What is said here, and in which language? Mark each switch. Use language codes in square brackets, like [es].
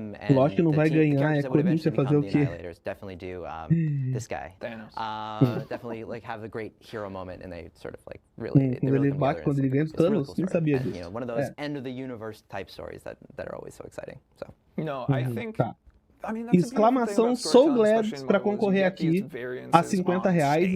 [pt] Lógico que não vai ganhar, é Corinthians vai fazer o quê? [en] Definitely do this guy. Definitely like have a great hero moment and they sort of like really [pt] quando ele ganha Thanos, nem sabia disso. [en] You know, one of those end of the universe type stories that are always so exciting. So. No, I think [pt] Exclamação so glad pra concorrer aqui a R$50.